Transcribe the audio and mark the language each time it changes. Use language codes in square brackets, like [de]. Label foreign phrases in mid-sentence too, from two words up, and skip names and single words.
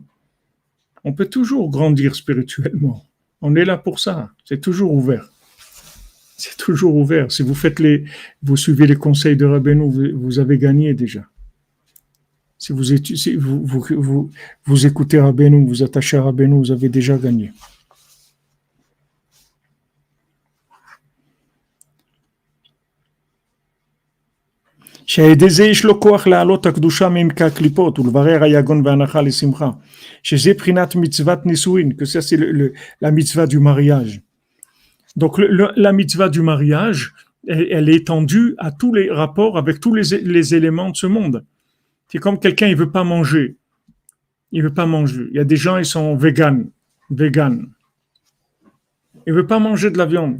[fr] On peut toujours grandir spirituellement. On est là pour ça. C'est toujours ouvert. C'est toujours ouvert. Si vous suivez les conseils de Rabbeinu, vous avez gagné déjà. Si vous écoutez Rabbeinu, vous attachez à Rabbeinu, vous avez déjà gagné. [he] שהעדי יש לו כוח להעלות הקדושה מעמקי הקליפות ולברר היגון והנחה לשמחה. שזה בחינת מצוות נישואין, [fr] que ça c'est la mitzvah du mariage. Donc la mitzvah du mariage, elle est étendue à tous les rapports avec tous les éléments de ce monde. C'est comme quelqu'un, il veut pas manger. Il veut pas manger. Il y a des gens, ils sont vegan. Il veut pas manger de la viande.